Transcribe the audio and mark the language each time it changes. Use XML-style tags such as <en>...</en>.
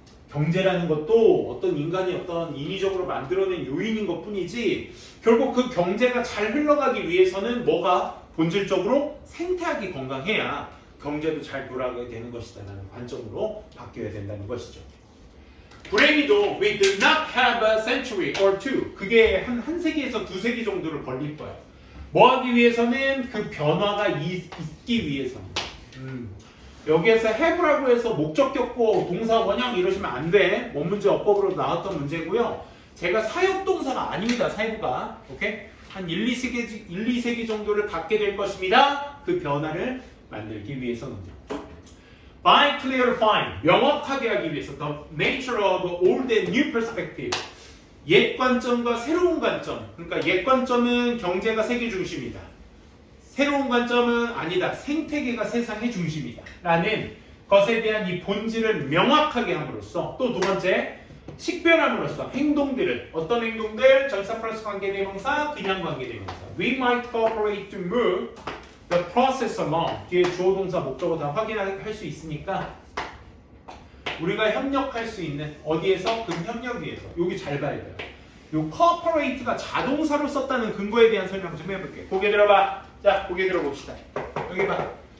<ko>경제라는 것도 어떤 인간이 어떤 인위적으로 만들어낸 요인인 것 뿐이지 결국 그 경제가 잘 흘러가기 위해서는 뭐가 본질적으로 생태학이 건강해야 경제도 잘 돌아가게 되는 것이다 라는 관점으로 바뀌어야 된다는 것이죠. 불행히도</ko> <en>we do not have a century or two.</en> <ko>그게 한 세기에서 두 세기 정도를 걸릴 거야. 뭐 하기 위해서는 그 변화가 있기 위해서는. 여기에서 have라고 해서 목적 격고 동사 원형 이러시면 안 돼. 원문제 어법으로 나왔던 문제고요. 제가 사역동사가 아닙니다. 사유가. 오케이? 한 1, 2세기 정도를 갖게 될 것입니다. 그 변화를 만들기 위해서는요.</ko> <en>By clarifying,</en> <ko>명확하게 하기 위해서</ko> <en>the nature of old and new perspective.</en> <ko>옛 관점과 새로운 관점. 그러니까 옛 관점은 경제가 세계 중심이다. 새로운 관점은 아니다. 생태계가 세상의 중심이다. 라는 것에 대한 이 본질을 명확하게 함으로써 또 두 번째, 식별함으로써 행동들을 어떤 행동들? 전치사 플러스 관계대명사, 그냥 관계대명사.</ko> <en>We might cooperate to move the process along.</en> <ko>뒤에 주어 동사 목적어 다 확인할 수 있으니까 우리가 협력할 수 있는 어디에서? 그 협력 위해서. 여기 잘 봐야 돼요. 요 cooperate가 자동사로 썼다는 근거에 대한 설명 좀 해볼게요. 고개 들어봐. 자, 고개 들어봅시다. 여기 봐.</ko>